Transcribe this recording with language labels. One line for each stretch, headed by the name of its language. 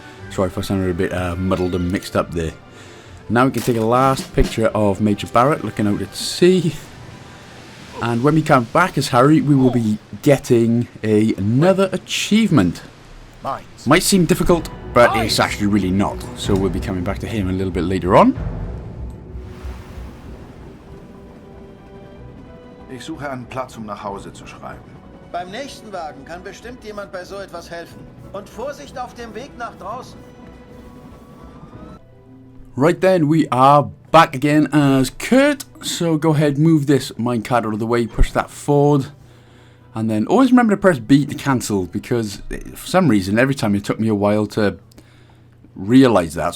English: Sorry if I sounded a bit muddled and mixed up there. Now we can take a last picture of Major Barrett looking out at sea. And when we come back as Harry, we will be getting another achievement. Might seem difficult, but it's actually really not. So we'll be coming back to him a little bit later on.
German: Ich suche einen Platz, nach Hause zu schreiben. Beim nächsten Wagen kann bestimmt jemand bei so etwas helfen. Und Vorsicht auf dem Weg nach draußen.
English: Right then, we are back again as Kurt. So go ahead, move this minecart out of the way, push that forward. And then always remember to press B to cancel, because for some reason, every time it took me a while to realise that.